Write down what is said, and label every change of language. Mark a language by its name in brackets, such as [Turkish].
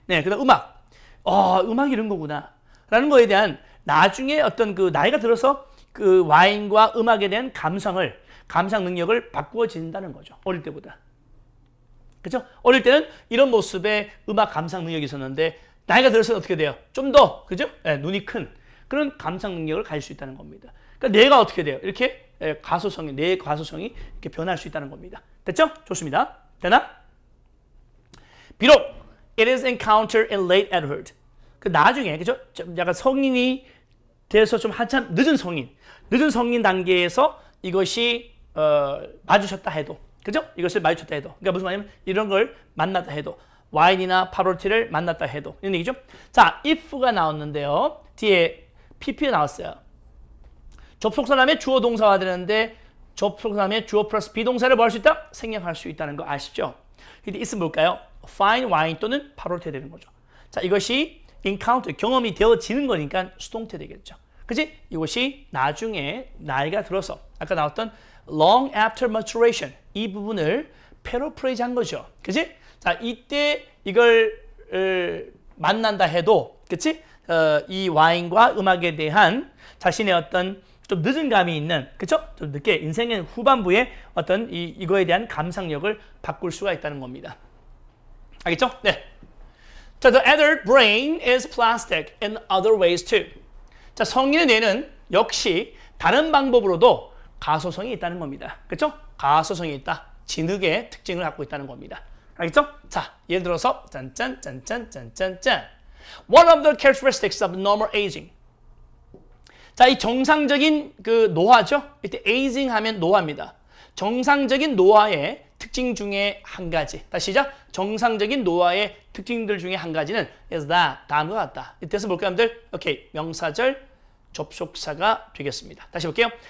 [Korean] 네, 그 다음 음악이 이런 거구나. 라는 거에 대한 나중에 어떤 그 나이가 들어서 그 와인과 음악에 대한 감상 능력을 바꾸어진다는 거죠. 어릴 때보다. 그죠? 어릴 때는 이런 모습의 음악 감상 능력이 있었는데, 나이가 들어서는 어떻게 돼요? 좀 더, 그죠? 네, 눈이 큰 그런 감상 능력을 가질 수 있다는 겁니다. 그러니까 뇌가 어떻게 돼요? 이렇게 뇌의 가소성이 이렇게 변할 수 있다는 겁니다. 됐죠? 좋습니다. 되나? [English] 비록 it is encountered in late adulthood. [Korean] 그 나중에, 그죠? 좀 약간 성인이 돼서 좀 한참 늦은 성인 단계에서 이것이 마주쳤다 해도, 그죠? 이것을 마주쳤다 해도, 그러니까 무슨 말이냐면 이런 걸 만났다 해도, 와인이나 파로티를 만났다 해도 이런 얘기죠. 자, if가 나왔는데요. 뒤에 pp가 나왔어요. 접속사 다음에 주어 동사가 되는데 접속사 다음에 주어 플러스 비동사를 뭐 할 수 있다? 생략할 수 있다는 거 아시죠? 이때 있으면 뭘까요? fine wine 또는 파로티 되는 거죠. 자, 이것이 encounter, 경험이 되어지는 거니까 수동태 되겠죠. 그치? 이것이 나중에 나이가 들어서 아까 나왔던 [English] long after maturation [Korean] 이 부분을 paraphrase 한 거죠. 그치? 자, 이때 이걸 만난다 해도, 그치? 이 와인과 음악에 대한 자신의 어떤 좀 늦은 감이 있는, 그쵸? 좀 늦게 인생의 후반부에 어떤 이거에 대한 감상력을 바꿀 수가 있다는 겁니다. 알겠죠? 네. [English] 자, the adult brain is plastic in other ways too. [Korean] 자, 성인의 뇌는 역시 다른 방법으로도 가소성이 있다는 겁니다. 그쵸? 가소성이 있다. 진흙의 특징을 갖고 있다는 겁니다. 알겠죠? 자, 예를 들어서 짠짠짠짠짠짠짠. [English] One of the characteristics of normal aging. [Korean] 자, 이 정상적인 그 노화죠. 이때 aging 하면 노화입니다. 정상적인 노화의 특징 중에 한 가지. 다시 시작. 정상적인 노화의 특징들 중에 한 가지는 [English] is that [Korean] 다음과 같다. 이때서 볼까요, 여러분들? 오케이, 명사절 접속사가 되겠습니다. 다시 볼게요.